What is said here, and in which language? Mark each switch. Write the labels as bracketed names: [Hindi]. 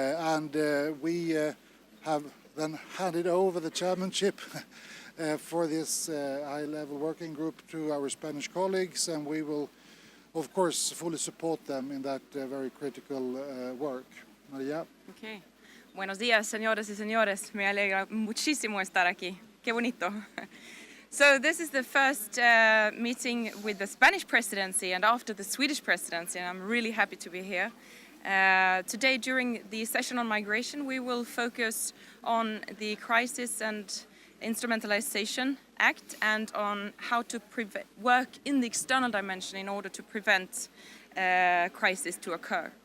[English] We have then handed over the chairmanship for this high-level working group to our Spanish colleagues, and we will, of course, fully support them in that very critical work. Maria? Okay. [Spanish] Buenos días, señoras y señores. Me alegra muchísimo estar aquí. Qué bonito. [English] So this is the first meeting with the Spanish presidency and after the Swedish presidency, and I'm really happy to be here. Today, during the session on migration, we will focus on the Crisis and Instrumentalization Act and on how to work in the external dimension in order to prevent crisis to occur.